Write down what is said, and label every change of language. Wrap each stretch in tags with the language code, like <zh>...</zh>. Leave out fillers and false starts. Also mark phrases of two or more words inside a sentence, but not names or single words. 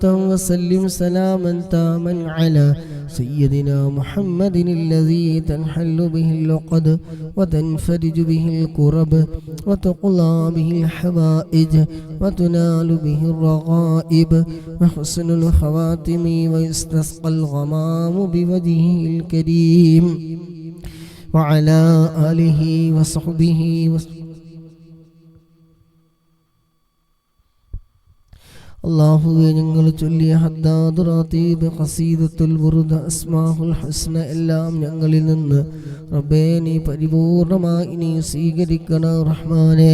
<ar>وسلم سلاما تاما على سيدنا محمد الذي تنحل به العقد وتنفرج به الكرب وتقضى به الحوائج وتنال به الرغائب وحسن الخواتم ويستسقى الغمام بوجهه الكريم وعلى آله وصحبه وسلم</ar> <ml>അല്ലാഹുവേ ഞങ്ങൾ ചൊല്ലിയ ഹദ്ദാദ് റാതീബ് ഖസീദത്തുൽ ബുർദ അസ്മാഉൽ ഹുസ്ന എല്ലാം ഞങ്ങളിൽ നിന്ന് റബ്ബേ നീ പരിപൂർണമായി നീ സ്വീകരിക്കണം റഹ്മാനേ.</ml>